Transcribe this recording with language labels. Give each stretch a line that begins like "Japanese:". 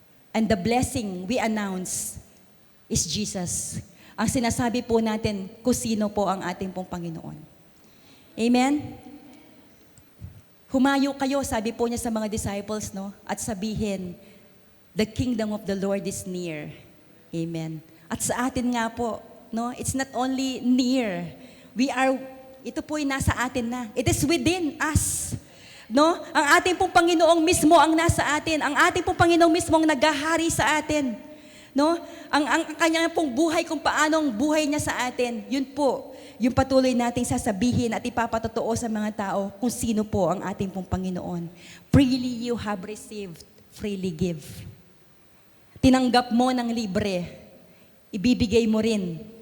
English: And the blessing we announce is Jesus.
Filipino: Ang sinasabi po natin kung sino po ang ating pong Panginoon. Amen? Humayo kayo, sabi po niya sa mga disciples, no? At sabihin,
English: the kingdom of the Lord is near.
Filipino: Amen. At sa atin nga po, no?
English: It's not only near.
Filipino: Ito po ay nasa atin na.
English: It is within us.
Filipino: No? Ang ating pong Panginoong mismo ang nasa atin. Ang ating pong Panginoong mismo ang naghahari sa atin. No? Ang kanya pong buhay, kung paano ang buhay niya sa atin, yun po, yung patuloy nating sasabihin at ipapatotoo sa mga tao kung sino po ang ating pong Panginoon.
English: Freely you have received, freely give.
Filipino: Tinanggap mo ng libre, ibibigay mo rin.